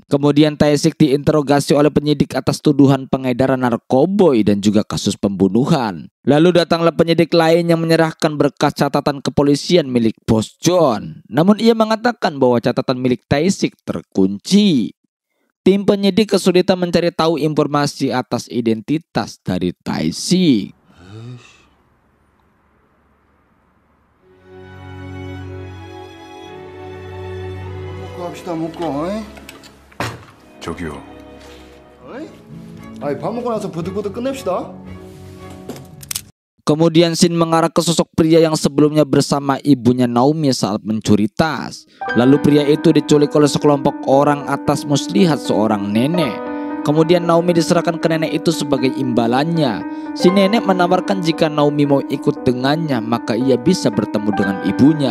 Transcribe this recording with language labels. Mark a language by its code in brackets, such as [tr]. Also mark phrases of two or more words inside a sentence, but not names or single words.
[id] Kemudian Tae-sik diinterogasi oleh penyidik atas tuduhan pengedaran narkoboy dan juga kasus pembunuhan. Lalu datanglah penyidik lain yang menyerahkan berkas catatan kepolisian milik Bos John. Namun ia mengatakan bahwa catatan milik Tae-sik terkunci. Tim penyidik kesulitan mencari tahu informasi atas identitas dari Tae-sik. [ko] 갑시다 먹고 어이? 저기요. 어이? 아이 밥 먹고 나서 버득버득 끝냅시다. [id] Kemudian Shin mengarah ke sosok pria yang sebelumnya bersama ibunya Naomi saat mencuri tas. Lalu pria itu diculik oleh sekelompok orang atas muslihat seorang nenek. Kemudian Naomi diserahkan ke nenek itu sebagai imbalannya. Si nenek menawarkan jika Naomi mau ikut dengannya maka ia bisa bertemu dengan ibunya.